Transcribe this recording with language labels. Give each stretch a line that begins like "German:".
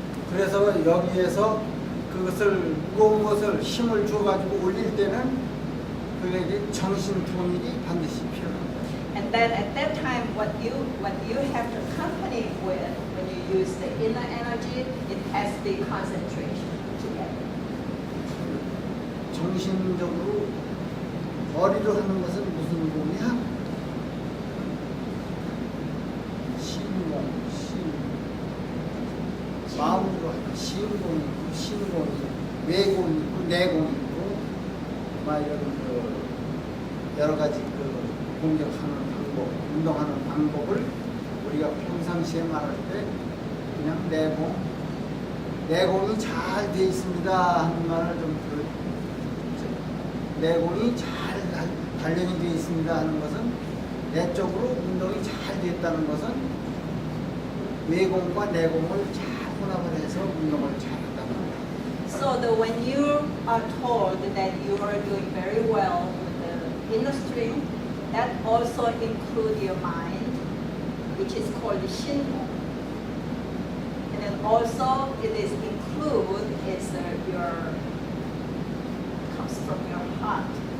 Korean: 그래서 여기에서 그것을 무거운 것을 힘을 줘가지고 올릴 때는 그에게 정신 통일이 반드시 필요합니다.
English: And then at that time, what you have to accompany with when you use the inner energy, it has to be concentration together.
Korean: 정신적으로 머리로 하는 것은 무슨 공이야? 신공. 마음으로 하는 신공이 있고 신공이 있고 외공이 있고 내공이 있고 막 이런 그 여러 가지 그 공격하는 방법, 운동하는 방법을 우리가 평상시에 말할 때 그냥 내공이 잘 돼 있습니다 하는 말을 좀 내공이 잘 단련이 되어 있습니다 하는 것은 내적으로 운동이 잘 되었다는 것은 외공과 내공을 잘 혼합을 해서 운동을 잘 한다는 거예요.
English: So that when you are told that you are doing very well with the inner stream, that also includes your mind, which is called the shinmo. And then also it is include your comes from your heart.